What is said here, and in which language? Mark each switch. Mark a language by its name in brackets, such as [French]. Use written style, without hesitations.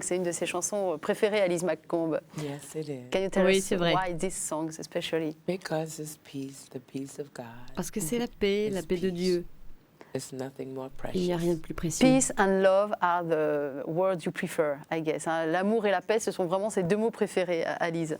[French] C'est une de ses chansons préférées à Lise McComb. [English] Yes, it is. Can you tell [French] Oui, us c'est vrai. [English] why these songs especially? Because it's peace, the peace of God. [French] Parce que c'est la paix de Dieu. [English] It's nothing more [French] Il n'y a rien [English] precious. [French] de plus précieux. [English] Peace and love are the words you prefer, I guess. [French] Hein. L'amour et la paix, ce sont vraiment ses deux mots préférés à Lise.